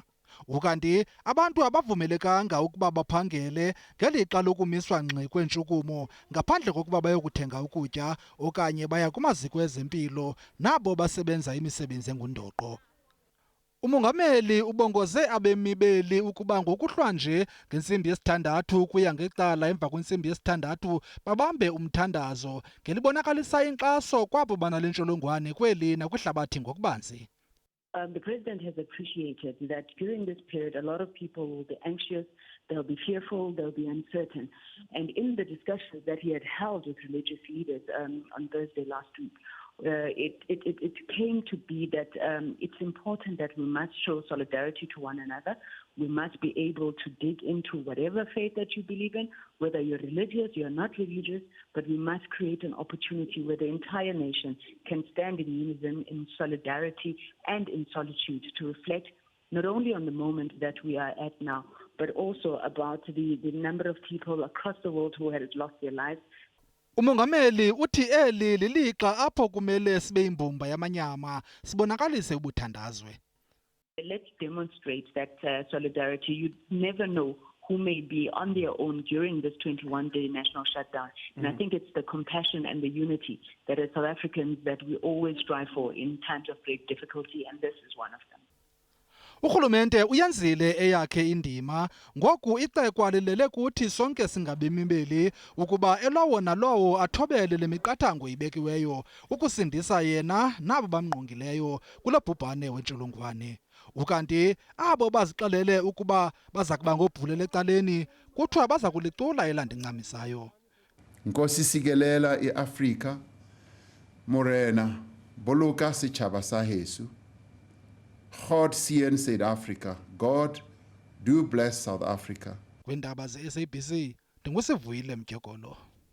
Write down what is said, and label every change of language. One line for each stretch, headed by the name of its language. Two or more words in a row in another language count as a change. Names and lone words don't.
Xhosa: Ukanti abantu abavumelekanga ukuba baphangele ngelixa lokumiswa ngxi kweentshukumo ngaphandle kokuba bayokuthenga ukutya okanye baya kumaziko ezempilo nabo basebenza imisebenzi engundoqo. Umongameli ubongoze abemi beli ukuba ngokuhlwanje ngentsimbi yesithandathu kuya ngecala emva kwentsimbi yesithandathu babambe umthandazo ngelibonakalisa inkxaso kwabo banale ntsholongwane kweli nakwihlabathi ngokubanzi.
English: The President has appreciated that during this period, a lot of people will be anxious, they'll be fearful, they'll be uncertain. And in the discussions that he had held with religious leaders on Thursday last week, it came to be that it's important that we must show solidarity to one another. We must be able to dig into whatever faith that you believe in, whether you're religious, you're not religious, but we must create an opportunity where the entire nation can stand in unison, in solidarity and in solitude to reflect not only on the moment that we are at now, but also about the number of people across the world who had lost their lives.
Xhosa: Umongameli uthi eli lilixa apho kumele sibe imbumba yamanyama sibonakalise ubuthandazwe.
English: Let's demonstrate that solidarity. You never know who may be on their own during this 21-day national shutdown. And I think it's the compassion and the unity that as South Africans that we always strive for in times of great difficulty, and this is one of them.
Xhosa: Urhulumente uyenzile eyakhe indima, ngoku ixekwa lilele kuthi sonke singabemi beli ukuba elowo nalowo athobele le miqathango ibekiweyo ukusindisa yena nabo bamngqongileyo kule bhubhane wentsholongwane. Ukanti abo bazixelele ukuba baza kuba ngobhulele ecaleni kuthiwa baza kulicula elandincamisayo. Nkosi sikelela iAfrika,
Southern Sotho: morena, boloka setjhaba sa heso.
Afrikaans: God seën South Africa.
English: God do bless South Africa.
Xhosa: Iindaba ze-SABC ndingusivuyile Mdyokolo.